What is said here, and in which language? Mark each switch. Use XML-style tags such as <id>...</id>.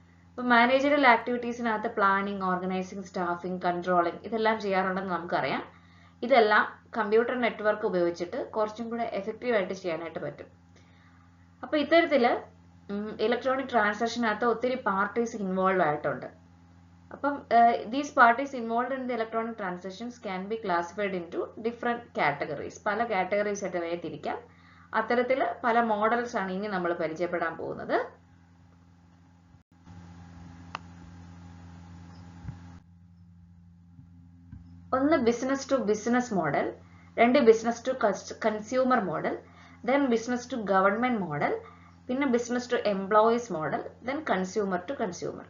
<ml>ഇപ്പൊ managerial ആക്ടിവിറ്റീസിനകത്ത് planning, organising, staffing, controlling ഇതെല്ലാം ചെയ്യാറുണ്ടെന്ന് നമുക്കറിയാം. ഇതെല്ലാം കമ്പ്യൂട്ടർ നെറ്റ്വർക്ക് ഉപയോഗിച്ചിട്ട് കുറച്ചും കൂടെ എഫക്റ്റീവ് ആയിട്ട് ചെയ്യാനായിട്ട് പറ്റും. അപ്പൊ ഇത്തരത്തില് ഇലക്ട്രോണിക് ട്രാൻസാക്ഷനകത്ത് ഒത്തിരി പാർട്ടീസ് ഇൻവോൾവ് ആയിട്ടുണ്ട്.</ml> <en>അപ്പം these parties involved in the electronic transactions can be classified into different categories.</en> <ml>പല കാറ്റഗറീസ് ആയിട്ട് തിരിക്കാം. അത്തരത്തിൽ പല മോഡൽസ് ആണ് ഇനി നമ്മൾ പരിചയപ്പെടാൻ പോകുന്നത്.</ml> <en>ഒന്ന് business to business model, രണ്ട് business to consumer model, then business to government model, പിന്നെ business to employees model, then consumer to consumer.</en>